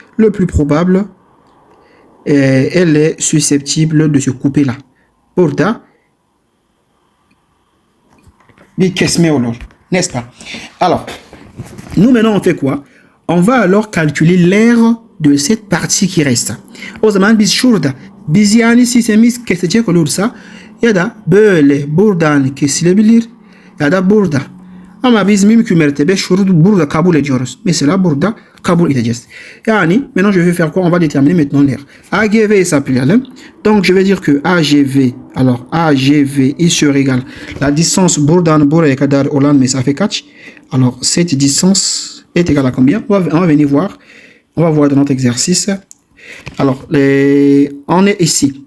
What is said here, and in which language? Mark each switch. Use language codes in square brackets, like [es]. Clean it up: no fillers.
[fr] Le plus probable, elle est susceptible de se couper là. Burada n'est-ce pas? Alors, nous maintenant on fait quoi? On va alors calculer l'air de cette partie qui reste. [tr] O zaman biz şurada biz yani sistemimiz kesecek olursa ya da böyle buradan kesilebilir ya da burada. Ama biz mümkün mertebe burada kabul ediyoruz. Mesela burada kabul edeceğiz. [fr] Yani maintenant je vais faire quoi? On va déterminer maintenant l'air. [tr] AGV hesaplayalım. [fr] Donc je vais dire que AGV, alors AGV il se régale la distance [tr] buradan buraya kadar olan mesafe kaç? [fr] Alors cette distance est égale à combien? On va venir voir. On va voir dans notre exercice. Alors on est ici.